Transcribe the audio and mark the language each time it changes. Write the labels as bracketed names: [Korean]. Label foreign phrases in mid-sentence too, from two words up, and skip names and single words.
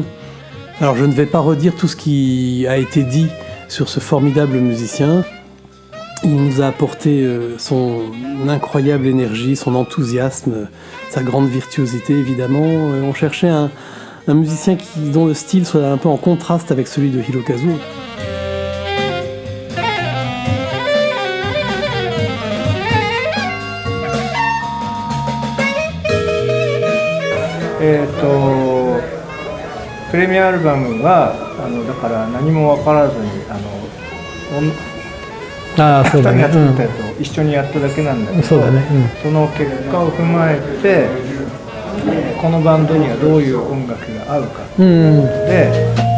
[French] Alors je ne vais pas redire tout ce qui a été dit sur ce formidable musicien. Il nous a apporté son incroyable énergie, son enthousiasme, sa grande virtuosité évidemment. On cherchait un musicien dont le style soit un peu en contraste avec celui de Hirokazu. [Japanese] プレミアアルバムはだから何も分からずに2人が作ったやつを一緒にやっただけなんだけど、その結果を踏まえてこのバンドにはどういう音楽が合うかっていうことで、